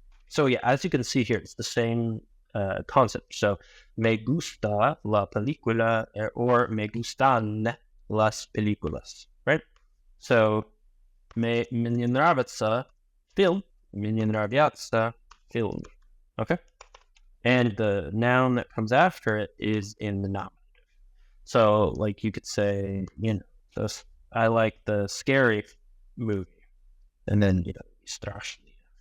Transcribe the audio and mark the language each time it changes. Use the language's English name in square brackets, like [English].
[English] So yeah, as you can see here, it's the same concept. So [Spanish] me gusta la película or me gustan las películas, [English] right? [Russian] So мне нравится film, мне нравится film, [English] okay? And the noun that comes after it is in the nominative. So like you could say, I like the scary movie, and then страшный.